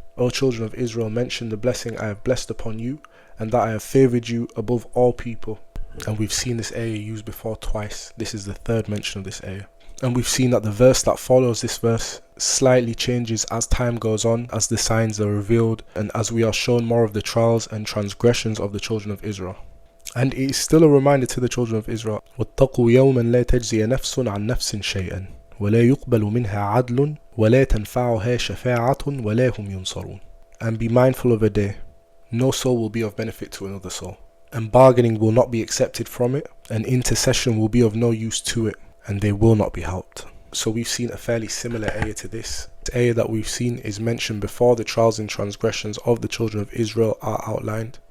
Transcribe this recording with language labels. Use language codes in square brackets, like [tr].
[en] O children of Israel, mention the blessing I have blessed upon you, and that I have favoured you above all people. And we've seen this ayah used before twice. This is the third mention of this ayah. And we've seen that the verse that follows this verse slightly changes as time goes on, as the signs are revealed, and as we are shown more of the trials and transgressions of the children of Israel. And it is still a reminder to the children of Israel, [ar] وَاتَّقُوا يَوْمًا لَا تَجْزِيَ نَفْسٌ عَنْ نَفْسٍ شَيْئًا وَلَا يُقْبَلُ مِنْهَا عَدْلٌ وَلَا تَنْفَعُهَا شَفَاعَةٌ وَلَا هُمْ يُنْصَرُونَ. [en] And be mindful of a day, no soul will be of benefit to another soul, and bargaining will not be accepted from it, and intercession will be of no use to it, and they will not be helped. So we've seen a fairly similar ayah to this. The ayah that we've seen is mentioned before the trials and transgressions of the children of Israel are outlined.